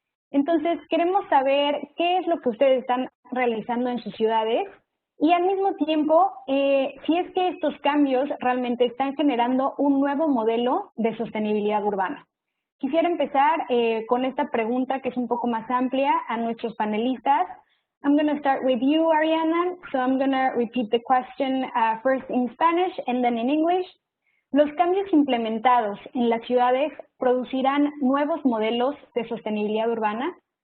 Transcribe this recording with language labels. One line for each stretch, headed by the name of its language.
Spanish: Entonces, queremos saber qué es lo que ustedes están realizando en sus ciudades y al mismo tiempo, si es que estos cambios realmente están generando un nuevo modelo de sostenibilidad urbana. Quisiera empezar con esta pregunta que es un poco más amplia a nuestros panelistas.
English: I'm going to start with you, Ariana. So I'm going to repeat the question first in Spanish and then in English.
Spanish: Los cambios implementados en las ciudades producirán nuevos modelos de sostenibilidad urbana.